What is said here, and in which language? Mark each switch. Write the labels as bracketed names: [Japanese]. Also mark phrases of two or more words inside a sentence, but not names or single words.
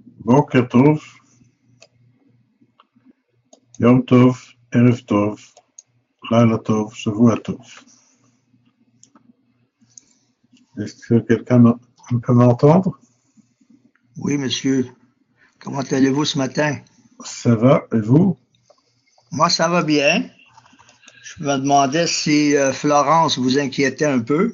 [Hebrew] בוקר טוב, יום טוב, ערב טוב, לילה טוב, שבוע טוב. [French] Est-ce que quelqu'un peut m'entendre? Oui, monsieur. Comment allez-vous ce matin? Ça va, et vous? Moi, ça va bien. Je me demandais si Florence vous inquiétait un peu.